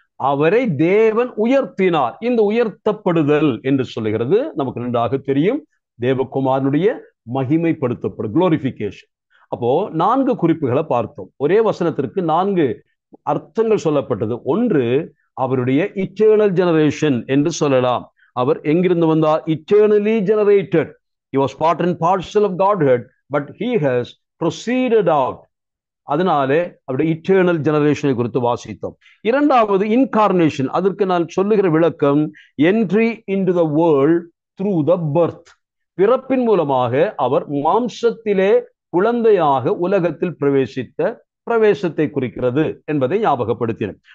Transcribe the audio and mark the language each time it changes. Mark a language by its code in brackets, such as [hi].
[ta] அவரை தேவன் உயர்த்தினார். இந்த உயர்த்தப்படுதல் என்று சொல்லுகிறது நமக்கு நன்றாக தெரியும், தேவகுமாரனுடைய மகிமைப்படுத்தப்படும், குளோரிபிகேஷன். அப்போ 4 குறிப்புகளை பார்த்தோம். ஒரே வசனத்திற்கு 4 அர்த்தங்கள் சொல்லப்பட்டது. ஒன்று, அவருடைய இட்டர்னல் ஜெனரேஷன் என்று சொல்லலாம். அவர் எங்கிருந்து வந்தார்? Eternally generated. [en] He was part and parcel of Godhead, but he has proceeded out. [ta] அதனாலே அவருடைய இட்டர்னல் ஜெனரேஷனை குறித்து வாசித்தோம். இரண்டாவது இன்கார்னேஷன். அதற்கு நான் சொல்லுகிற விளக்கம், [en] Entry into the world through the birth. [ta] பிறப்பின் மூலமாக அவர் மாம்சத்திலே குழந்தையாக உலகத்தில் பிரவேசத்தை குறிக்கிறது என்பதை ஞாபகப்படுத்தினேன்.